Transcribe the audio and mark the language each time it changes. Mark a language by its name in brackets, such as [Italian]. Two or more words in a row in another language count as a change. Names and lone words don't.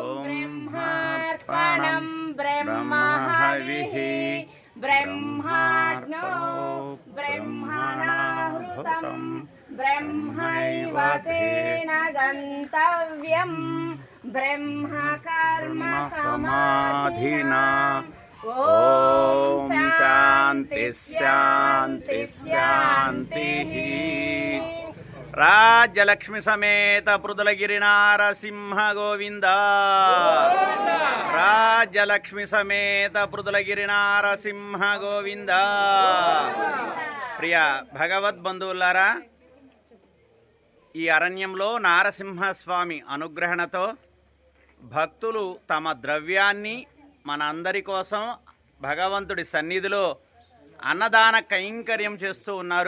[Sanskrit] ब्रह्मार्पणं ब्रह्महविः ब्रह्माग्नौ ब्रह्मणाहृतं ब्रह्मैव तेन गन्तव्यं ब्रह्मकर्म समाधिना। ॐ ॐ शान्ति शान्ति शान्तिः। రాజ్యలక్ష్మి సమేత పృథులగిరి నారసింహ గోవింద రాజ్యలక్ష్మి సమేత పృథులగిరి నారసింహ గోవింద. [Telugu] ప్రియ భగవద్బంధువులారా, ఈ అరణ్యంలో నారసింహస్వామి అనుగ్రహణతో భక్తులు తమ ద్రవ్యాన్ని మన అందరి కోసం భగవంతుడి సన్నిధిలో అన్నదాన కైంకర్యం చేస్తూ ఉన్నారు.